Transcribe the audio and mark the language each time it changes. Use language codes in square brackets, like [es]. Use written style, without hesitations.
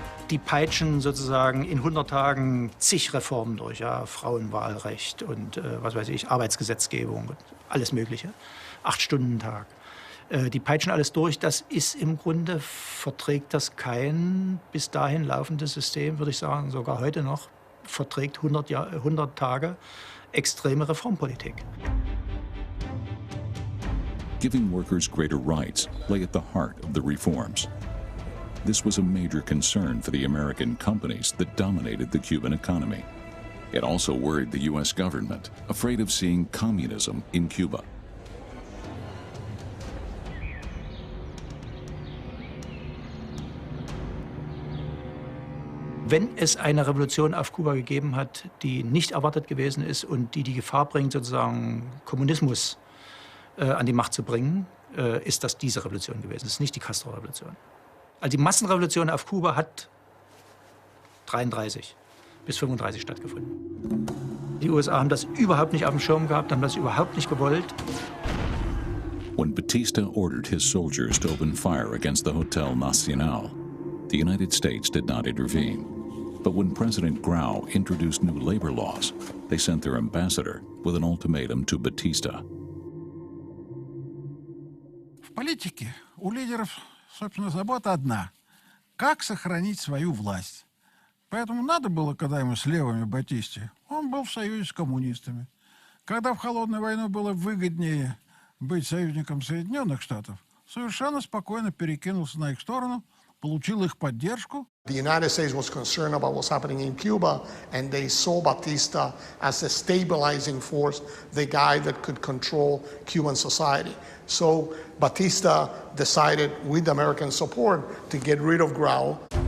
[de] Die peitschen sozusagen in 100 Tagen zig Reformen durch, ja, Frauenwahlrecht und was weiß ich, Arbeitsgesetzgebung, alles Mögliche, 8-Stunden-Tag. Die peitschen alles durch. Das ist im Grunde, verträgt das kein bis dahin laufendes System, würde ich sagen, sogar heute noch, verträgt 100 Tage extreme Reformpolitik. [en] Giving workers greater rights lay at the heart of the reforms. This was a major concern for the American companies that dominated the Cuban economy. It also worried the U.S. government, afraid of seeing communism in Cuba. [de] Wenn es eine Revolution auf Kuba gegeben hat, die nicht erwartet gewesen ist und die Gefahr bringt, sozusagen Kommunismus an die Macht zu bringen, ist das diese Revolution gewesen. Das ist nicht die Castro-Revolution. Also die Massenrevolution auf Kuba hat 33 bis 35 stattgefunden. Die USA haben das überhaupt nicht auf dem Schirm gehabt, haben das überhaupt nicht gewollt. [en] When Batista ordered his soldiers to open fire against the Hotel Nacional, the United States did not intervene. But when President Grau introduced new labor laws, they sent their ambassador with an ultimatum to Batista. [ru] В политике у лидеров, собственно, забота одна – как сохранить свою власть. Поэтому надо было, когда ему с левыми Батисте, он был в союзе с коммунистами. Когда в холодную войну было выгоднее быть союзником Соединенных Штатов, совершенно спокойно перекинулся на их сторону, получил их поддержку. [en] The United States was concerned about what's happening in Cuba, and they saw Batista as a stabilizing force, the guy that could control Cuban society. So Batista decided, with American support, to get rid of Grau.